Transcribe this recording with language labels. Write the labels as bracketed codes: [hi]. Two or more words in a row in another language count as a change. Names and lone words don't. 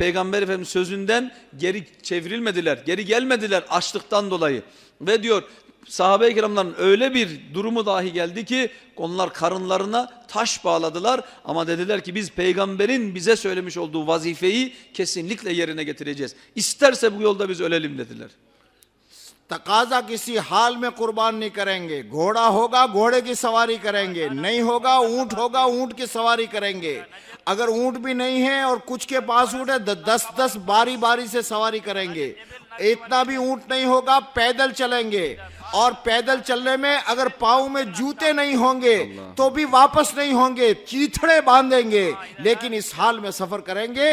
[tr] Peygamber Efendimiz sözünden geri çevrilmediler. Geri gelmediler açlıktan dolayı. Ve diyor sahabe-i kiramların öyle bir durumu dahi geldi ki onlar karınlarına taş bağladılar. Ama dediler ki biz peygamberin bize söylemiş olduğu vazifeyi kesinlikle yerine getireceğiz. İsterse bu yolda biz ölelim dediler. [hi] तकाजा किसी हाल में कुर्बान नहीं करेंगे। घोड़ा होगा घोड़े की सवारी करेंगे, नहीं होगा ऊंट की सवारी करेंगे। अगर ऊंट भी नहीं है और कुछ के पास ऊंट है 10 बारी से सवारी करेंगे। इतना भी ऊंट नहीं होगा पैदल चलेंगे और पैदल चलने में अगर पाँव में जूते नहीं होंगे तो भी वापस नहीं होंगे, चीथड़े बांधेंगे लेकिन इस हाल में सफर करेंगे।